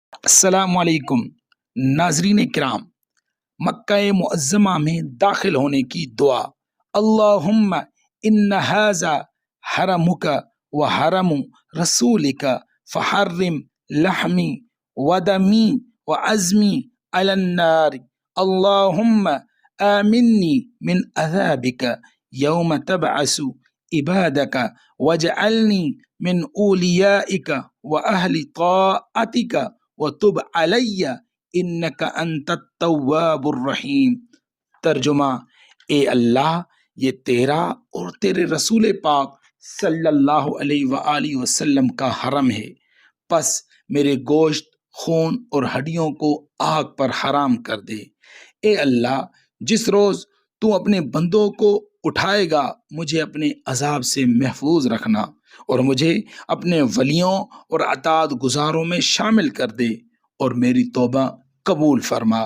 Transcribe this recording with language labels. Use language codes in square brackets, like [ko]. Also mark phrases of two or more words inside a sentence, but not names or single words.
[ur] السلام علیکم ناظرین کرام، مکہ معظمہ میں داخل ہونے کی دعا۔ [ar] اللہم ان ھذا حرمک و حرم رسولک فحرم لحمی و دمی و عزمی علی النار۔ اللہم آمنی من عذابک یوم تبعث عبادک واجعلنی من اولیائک و اہل طاعتک وتب علی انک انت التواب الرحیم۔ [ur] ترجمہ: اے اللہ، یہ تیرا اور تیرے رسول پاک صلی اللہ علیہ وآلہ وسلم کا حرم ہے، پس میرے گوشت، خون اور ہڈیوں کو آگ پر حرام کر دے۔ اے اللہ، جس روز تو اپنے بندوں کو اٹھائے گا مجھے اپنے عذاب سے محفوظ رکھنا اور مجھے اپنے ولیوں اور اطاعت گزاروں میں شامل کر دے اور میری توبہ قبول فرما۔